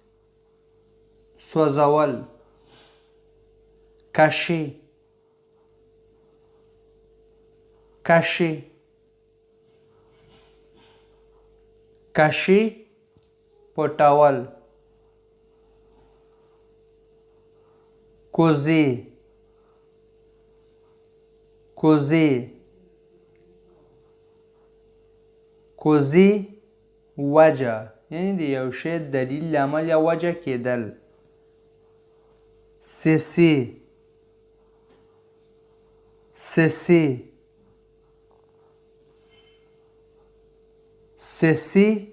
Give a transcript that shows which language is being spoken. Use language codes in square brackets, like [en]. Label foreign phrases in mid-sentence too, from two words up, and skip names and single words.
[fr] سوځول. cacher, cacher, cacher. پټول. causer, causer, causer. [ps] وجه، یعنی د یو شی دلیل، لامل یا وجه کېدل. [fr] cesser, cesser, cesser.